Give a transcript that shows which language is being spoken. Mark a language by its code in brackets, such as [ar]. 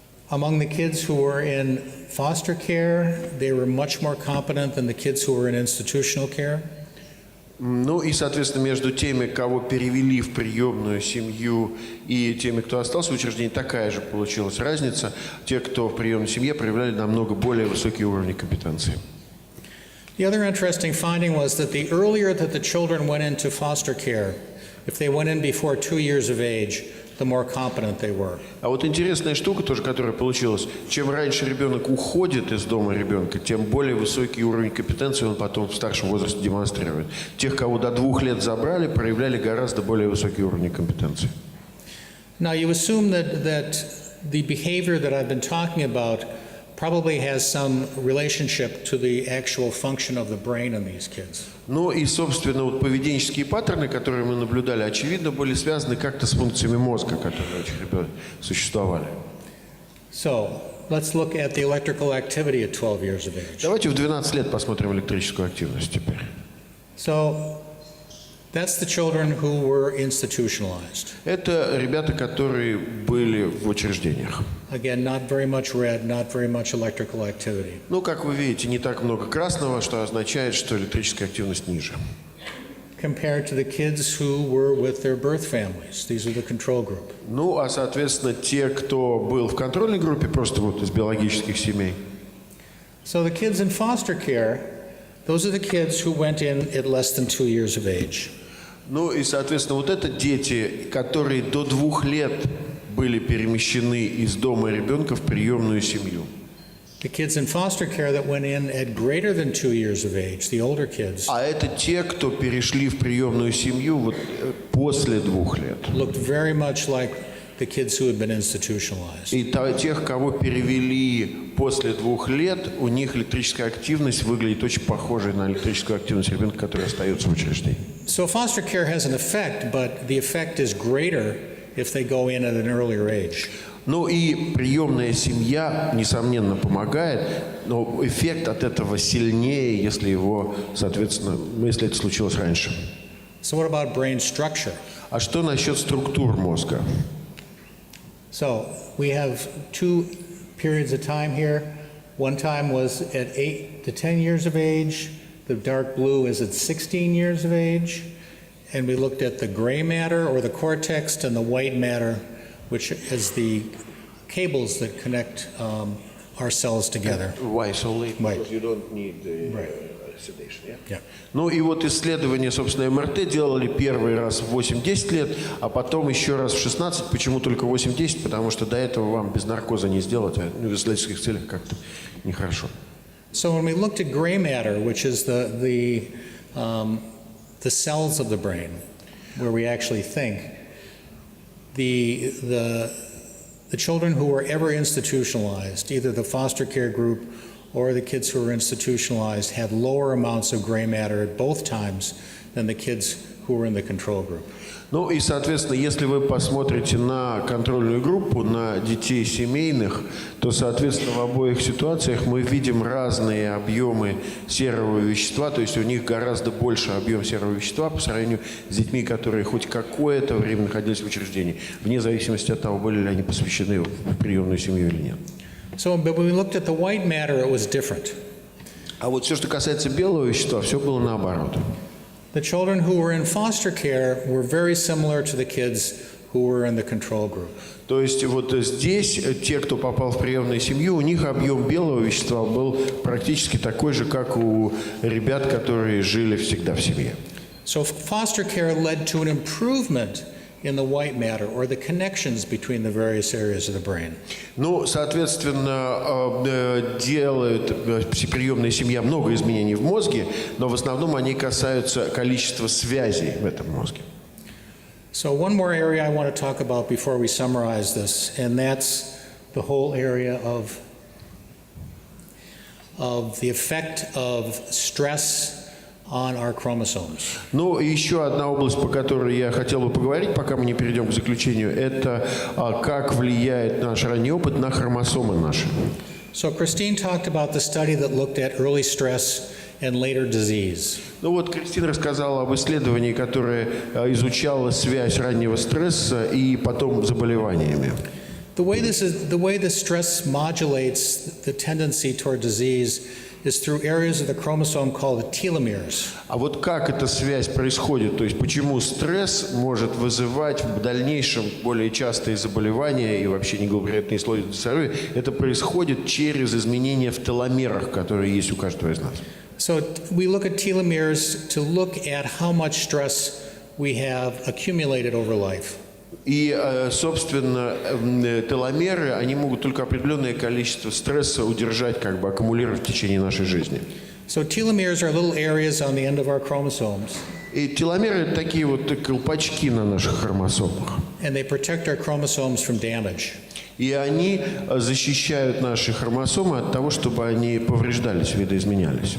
[en] Among the kids who were in foster care, they were much more competent than the kids who were in institutional care. [ru] Ну и, соответственно, между теми, кого перевели в приемную семью, и теми, кто остался в учреждении, такая же получилась разница. Те, кто в приемной семье, проявляли намного более высокие уровни компетенции. [en] The other interesting finding was that the earlier that the children went into foster care, if they went in before 2 years of age, the more competent they were. [ru] А вот интересная штука тоже, которая получилась. Чем раньше ребенок уходит из дома ребенка, тем более высокий уровень компетенции он потом в старшем возрасте демонстрирует. Тех, кого до 2 лет забрали, проявляли гораздо более высокие уровни компетенции. [en] Now you assume that the behavior that I've been talking about probably has some relationship to the actual function of the brain in these kids. [ru] Ну и, собственно, вот поведенческие паттерны, которые мы наблюдали, очевидно, были связаны как-то с функциями мозга, которые у этих ребят существовали. [en] So let's look at the electrical activity at 12 years of age. [ru] Давайте в 12 лет посмотрим электрическую активность теперь. [en] So that's the children who were institutionalized. [ru] Это ребята, которые были в учреждениях. [en] Again, not very much red, not very much electrical activity. [ru] Ну, как вы видите, не так много красного, что означает, что электрическая активность ниже. [en] Compared to the kids who were with their birth families. These are the control group. [ru] Ну, а, соответственно, те, кто был в контрольной группе, просто вот из биологических семей. [en] So the kids in foster care, those are the kids who went in at less than 2 years of age. [ru] Ну, и, соответственно, вот это дети, которые до 2 лет были перемещены из дома ребенка в приемную семью. [en] The kids in foster care that went in at greater than 2 years of age, the older kids, [ru] А это те, кто перешли в приемную семью вот после 2 лет. [en] looked very much like the kids who had been institutionalized. [ru] И тех, кого перевели после 2 лет, у них электрическая активность выглядит очень похожей на электрическую активность ребенка, который остается в учреждении. [en] So foster care has an effect, but the effect is greater if they go in at an earlier age. [ru] Ну и приемная семья, несомненно, помогает, но эффект от этого сильнее, если его, соответственно, если это случилось раньше. [en] So what about brain structure? [ru] А что насчет структур мозга? [en] So we have 2 periods of time here. One time was at 8 to 10 years of age. The dark blue is at 16 years of age. And we looked at the gray matter or the cortex and the white matter, which is the cables that connect our cells together. Why so late? Right. Because you don't need Right. sedation, yeah? Yeah. [ru] Ну и вот исследование, собственно, МРТ делали первый раз в 8-10 лет, а потом еще раз в 16. Почему только 8-10? Потому что до этого вам без наркоза не сделать, а в исследовательских целях как-то нехорошо. [en] So when we looked at gray matter, which is the cells of the brain, where we actually think, the children who were ever institutionalized, either the foster care group or the kids who were institutionalized, had lower amounts of gray matter at both times than the kids who were in the control group. [ru] Ну и, соответственно, если вы посмотрите на контрольную группу, на детей семейных, то, соответственно, в обоих ситуациях мы видим разные объемы серого вещества, то есть у них гораздо больше объем серого вещества по сравнению с детьми, которые хоть какое-то время находились в учреждении, вне зависимости от того, были ли они посвящены в приемную семью или нет. [en] So, but when we looked at the white matter, it was different. [ru] А вот все, что касается белого вещества, все было наоборот. [en] The children who were in foster care were very similar to the kids who were in the control group. [ru] То есть вот здесь те, кто попал в приемную семью, у них объем белого вещества был практически такой же, как у ребят, которые жили всегда в семье. [en] So foster care led to an improvement in the white matter or the connections between the various areas of the brain. [ru] Ну, соответственно, делают приемная семья много изменений в мозге, но в основном они касаются количества связей в этом мозге. [en] So one more area I want to talk about before we summarize this, and that's the whole area of the effect of stress on our chromosomes. [ru] Ну, и еще одна область, по которой я хотел бы поговорить, пока мы не перейдем к заключению, это как влияет наш ранний опыт на хромосомы наши. [en] So Christine talked about the study that looked at early stress and later disease. [ru] Ну вот Кристина рассказала об исследовании, которое изучало связь раннего стресса и потом заболеваниями. [en] The way the stress modulates the tendency toward disease is through areas of the chromosome called the telomeres. [ru] А вот как эта связь происходит, то есть почему стресс может вызывать в дальнейшем более частые заболевания и вообще неблагоприятные условия для здоровья, это происходит через изменения в теломерах, которые есть у каждого из нас. [en] So we look at telomeres to look at how much stress we have accumulated over life. [ru] И, собственно, теломеры, они могут только определенное количество стресса удержать, как бы аккумулировать в течение нашей жизни. [en] So telomeres are little areas on the end of our chromosomes. [ru] И теломеры – это такие вот колпачки на наших хромосомах. [en] And they protect our chromosomes from damage. [ru] И они защищают наши хромосомы от того, чтобы они повреждались, видоизменялись.